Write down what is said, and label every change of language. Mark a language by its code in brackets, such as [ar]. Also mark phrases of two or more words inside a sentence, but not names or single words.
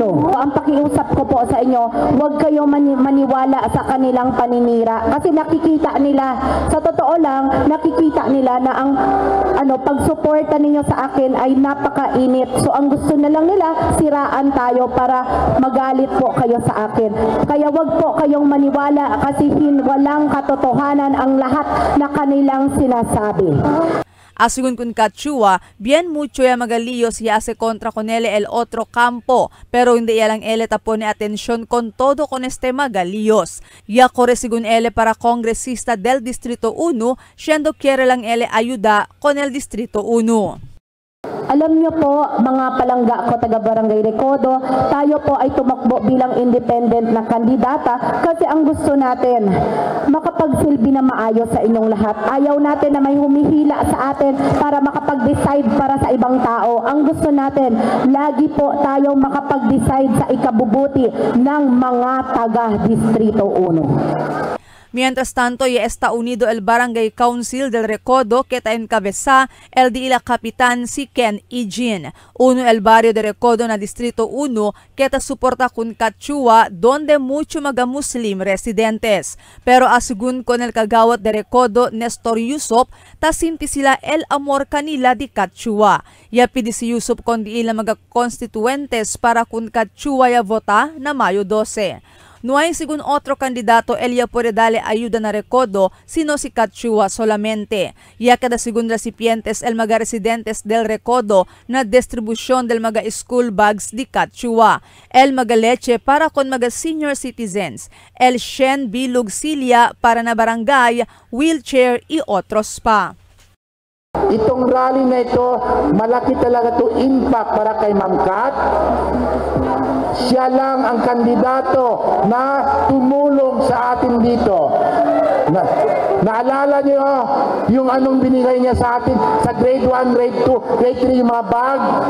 [tl] Ang pakiusap ko po sa inyo, huwag kayong maniwala sa kanilang paninira kasi nakikita nila, sa totoo lang, nakikita nila na ang pagsuporta ninyo sa akin ay napakainit. So ang gusto na lang nila, siraan tayo para magalit po kayo sa akin. Kaya wag po kayong maniwala kasi walang katotohanan ang lahat na kanilang sinasabi. [cbk] Asigun kun Cachua, bien mucho ya magaliyos ya hace contra con ele el otro campo, pero hindi ya lang ele tapone atensyon con todo con este magaliyos. Ya corre sigun ele para kongresista del Distrito 1, siendo quiere lang ele ayuda con el Distrito 1. [tl] Alam niyo po, mga palangga ko taga Barangay Recodo, tayo po ay tumakbo bilang independent na kandidata kasi ang gusto natin, makapagsilbi na maayos sa inyong lahat. Ayaw natin na may humihila sa atin para makapag-decide para sa ibang tao. Ang gusto natin, lagi po tayo makapag-decide sa ikabubuti ng mga taga-Distrito 1. [cbk] Mientras tanto, ya está unido el Barangay Council del Recodo que está encabeza el de la capitán si Ken Ijin. Uno el barrio de Recodo na Distrito 1 que está soporta con Kachua donde mucho mga Muslim residentes. Pero asigun con el kagawat de Recodo Nestor Yusuf, tasinti sila el amor kanila di Kachua. Ya pidi si Yusuf kon di ila mga constituentes para kun Kachua ya vota na Mayo 12. No hay según otro candidato ella puede darle ayuda na Recodo sino si Kachua solamente. Ya kada según recipientes el mga residentes del Recodo na distribution del mga [en] school bags [cbk] di Kachua. El mga leche para kon mga [en] senior citizens. [cbk] El Shen Bilug Silya para na barangay, wheelchair y otros pa. [tl] Itong rally na ito, malaki talaga to impact para kay Ma'am Kat. Siya lang ang kandidato na tumulong sa atin dito. Naalala niyo yung anong binigay niya sa atin sa grade 1, grade 2, grade 3 yung mga bag?